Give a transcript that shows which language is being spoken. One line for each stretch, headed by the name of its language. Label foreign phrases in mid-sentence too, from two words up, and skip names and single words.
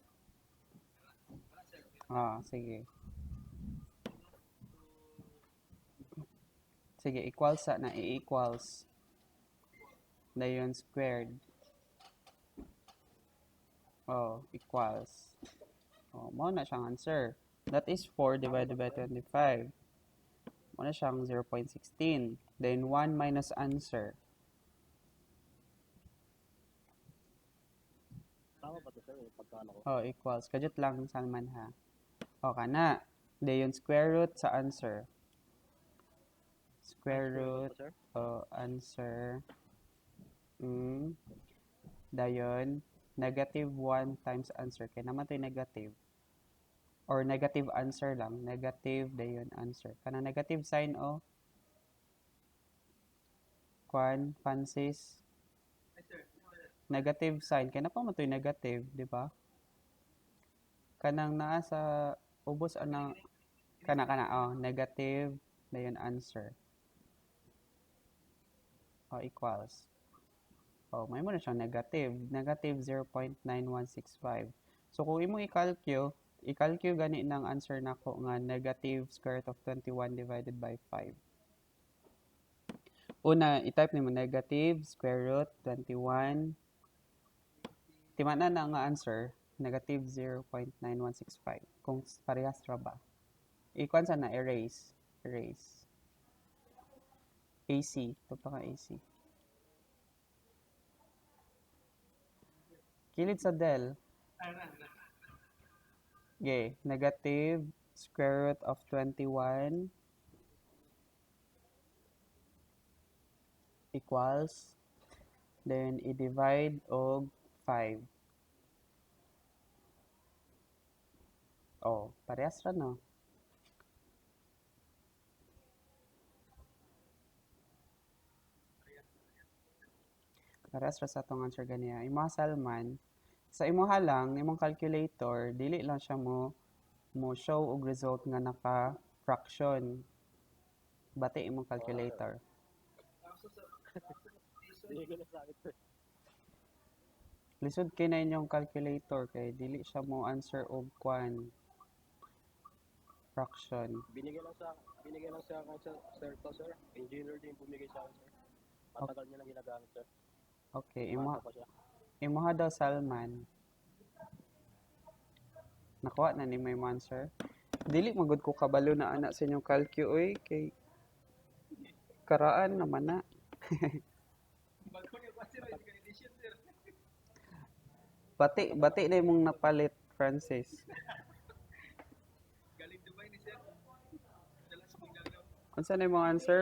Cebuano: Sige. Sige, equals sa na i-equals. Dayon squared. Equals. Mo na siyang
English: answer. That is 4 divided by 25.
Cebuano: Mo na siyang 0.16.
English: Then 1 minus answer.
Filipino: Tama ba ito, sir? Yung pagkano ko? Equals.
Cebuano: Kajut lang Salman ha. Kana. Dayon
English: square root
Cebuano: sa answer.
English: Square root answer.
Cebuano: Dayon
English: negative 1 times answer.
Filipino: Kaya naman ito negative.
English: Or negative answer
Filipino: lang. Negative dayon answer.
Cebuano: Kana negative sign Francis.
English: Negative sign.
Filipino: Kaya na pa mo ito negative, di ba?
Cebuano: Kanang naa sa ubos anang kana negative dayon answer. Equals. May mo na siyang negative. Negative 0.9165. So, kung imong i-calculate gani ng answer nako nga
English: negative square root of 21 divided by 5.
Cebuano: Una, i-type nimo
English: negative square root 21.
Cebuano: Timana na nga answer, negative 0.9165. Kung parehas ra ba. Ikuan sa na erase. Erase. AC. Ito pa ka AC. Kilid sa del. Okay.
English: Negative square root of 21 equals,
Cebuano: then i-divide og 5. Oh, parehas ra no. Parehas ra sa atong answer ganiya. Imuha Salman, sa imuha lang, imong calculator, dili lang siya mo show og result nga naka fraction. Bati imong
Filipino: Oo nga, sir.
Cebuano: calculator.
Filipino: Hindi ko na sa akin, sir. Lisod kay na inyong calculator kay dili siya mo answer og kwan fraction. Binigay lang sa akin, sir, to, sir. Engineer din bumigay sa akin, sir. Matagal niya lang ginagamit, sir.
Cebuano: Okay,
Filipino: Bata pa siya.
Cebuano: imuha daw Salman. Nakuha na ni may answer. Dili magud ko kabalo na ana sa inyong calcu oy kay karaan naman na. Bati na imong napalit, Francis. Unsa na imong answer?